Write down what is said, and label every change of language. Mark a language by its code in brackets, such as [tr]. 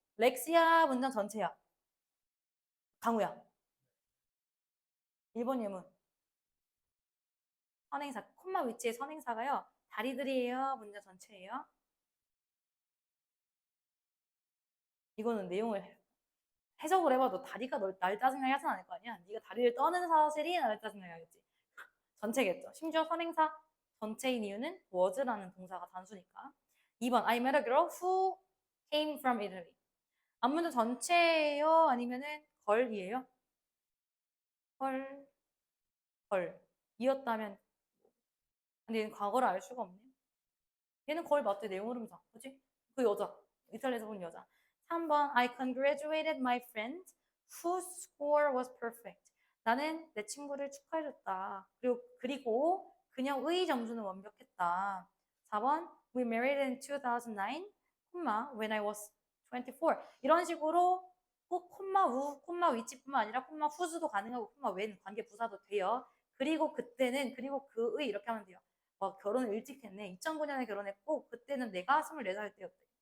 [ko] 렉시아 문장 전체야 강우야 1번 예문 선행사 콤마 위치의 선행사가요 다리들이에요 문장 전체예요 이거는 내용을 해석을 해봐도 다리가 날 짜증나게 하진 않을 거 아니야. 네가 다리를 떠는 사실이 나를 짜증나게 하겠지. 전체겠죠. 심지어 선행사 전체인 이유는 was라는 동사가 단수니까. [en] 2번 I met a girl who came from Italy. [ko] 앞문장 전체예요? 아니면은 걸이에요? 헐, 걸. 이었다면 근데 얘는 과거를 알 수가 없네. 얘는 걸 맞대 내용 흐름상. 그지? 그 여자. 이탈리아에서 본 여자. [en] 3번 I congratulated my friend whose score was perfect. [ko] 나는 내 친구를 축하해줬다. 그리고 그녀의 점수는 완벽했다. [en] 4번 We married in 2009, when I was 24. [ko] 이런 식으로 꼭 콤마 우, 콤마 위치뿐만 아니라 콤마 후즈도 가능하고 콤마 웬 관계 부사도 돼요. 그리고 그때는 그리고 그의 이렇게 하면 돼요. 결혼을 일찍 했네. 2009년에 결혼했고 그때는 내가 24살 때였대.